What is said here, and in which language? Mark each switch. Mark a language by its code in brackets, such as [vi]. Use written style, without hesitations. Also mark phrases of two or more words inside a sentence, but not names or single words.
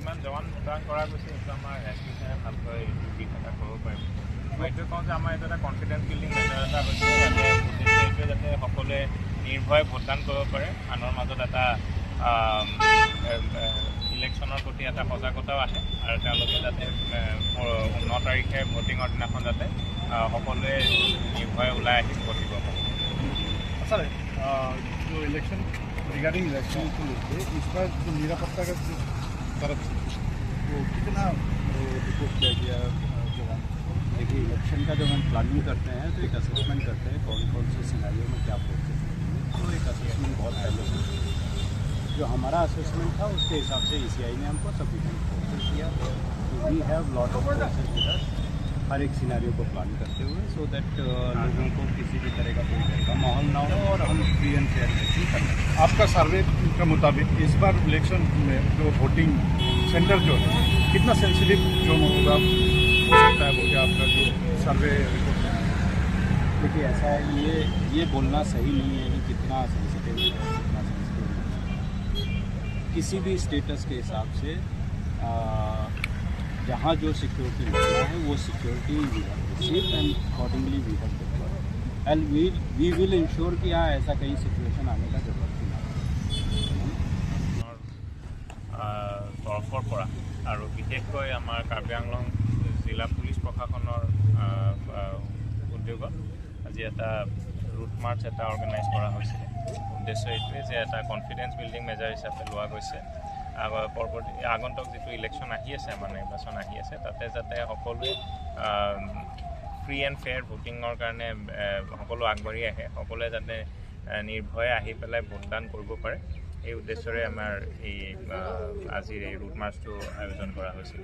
[as] জৱান ভোটদান কৰা গৈছে এইটো আমাৰ ৰেষ্টিউশ্যনে ভালকৈ দি থকা কৰিব পাৰিম মই এইটোৱে কওঁ যে আমাৰ এইটো এটা [en] confidence building measure [as] এটা হৈছে যাতে উদ্দেশ্য এইটোৱে যাতে সকলোৱে নিৰ্ভয়ে ভোটদান কৰিব পাৰে আনৰ মাজত এটা ইলেকশ্যনৰ প্ৰতি এটা সজাগতাও আহে আৰু তেওঁলোকে যাতে 9 তাৰিখে ভোটিঙৰ দিনাখন যাতে সকলোৱে নিৰ্ভয়ে ওলাই আহি ভোট দিব পাৰে [hi] सर जो [en] election regarding [hi] इलेक्शन को लेकर इस बार जो निरापत्ता का तरफ से तो कितना रिपोर्ट किया गया जवान देखिए इलेक्शन का जब हम प्लानिंग करते हैं तो एक असेसमेंट करते हैं कौन कौन से सिनेरियो में क्या प्रोसेस है तो एक असेसमेंट बहुत पहले से जो हमारा असेसमेंट था उसके हिसाब से ECI ने हमको [en] sufficient forces [hi] दिया [en] we have lot of forces with us [hi] हर एक सिनेरियो को प्लान करते हुए [en] so that [hi] लोगों को किसी भी तरह का कोई डर का माहौल ना हो और हम [en] free and fair election [hi] करें। आपका सर्वे के मुताबिक इस बार इलेक्शन में जो [en] voting centre [hi] जो है कितना [en] sensitive zone [hi] होगा हो सकता है बोलिए आपका जो [en] survey report [hi] है देखिए ऐसा है ये बोलना सही नहीं है कि कितना सेंसिटिव है कितना सेंसिटिव है किसी भी स्टेटस के हिसाब से जहाँ जो सिक्योरिटी मिलना है वो सिक्योरिटी [en] we have received and accordingly we have deployed and we will ensure [hi] कि यहाँ ऐसा कहीं सिचुएशन आने का जरूरत ही ना [as] তৰফৰ পৰা আৰু বিশেষকৈ আমাৰ কাৰ্বি আংলং জিলা পুলিচ প্ৰশাসনৰ উদ্যোগত আজি এটা [en] route march [as] এটা অৰ্গেনাইজ কৰা হৈছিলে উদ্দেশ্য এইটোৱে যে এটা [en] confidence building measure [as] হিচাপে লোৱা গৈছে পৰৱৰ্তী আগন্তুক যিটো ইলেকশ্যন আহি আছে আমাৰ নিৰ্বাচন আহি আছে তাতে যাতে সকলোৱে [en] free and fair [as] ভোটিঙৰ কাৰণে সকলো আগবাঢ়ি আহে সকলোৱে যাতে নিৰ্ভয়ে আহি পেলাই ভোটদান কৰিব পাৰে এই উদ্দেশ্যৰে আমাৰ এই আজিৰ এই ৰুট মাৰ্চটো আয়োজন কৰা হৈছিল